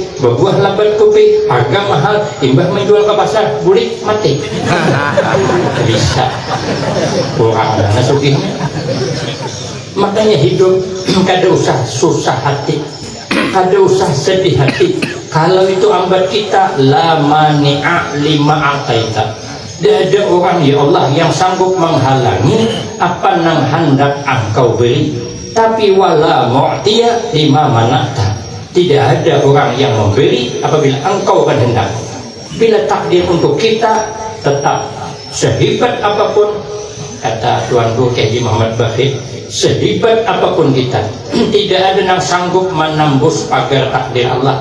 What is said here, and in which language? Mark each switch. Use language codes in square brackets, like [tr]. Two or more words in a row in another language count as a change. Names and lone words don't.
[bjn] Berbuah lebat kopi, harga mahal, imbah menjual ke pasar, bulik mati. Bisa orang anak sugihnya. Makanya hidup kada usah susah hati, kada usah sedih hati. Kalau itu ambat kita, [ar] لا مانع لما أعطيت. [id] Tidak ada orang ya Allah yang sanggup menghalangi apa yang hendak engkau beri. [ar] Tapi ولا معطي لما منعت. [id] Tidak ada orang yang memberi apabila engkau berkehendak. Bila takdir untuk kita tetap sehebat apapun, kata Tuanku Kiai Muhammad Bakhir, sehebat apapun kita, tidak ada yang sanggup menembus pagar takdir Allah.